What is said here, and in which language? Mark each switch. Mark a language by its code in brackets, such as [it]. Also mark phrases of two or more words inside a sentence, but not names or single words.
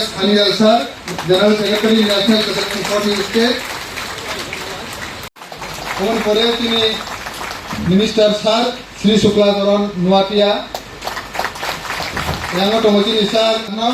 [en] Anil Sir, General Secretary National Protection Force State. [trp] Aboni pore Tini Minister Sir, Sri Shukla Garon Nuatia, Yango Tomoji Sir, no.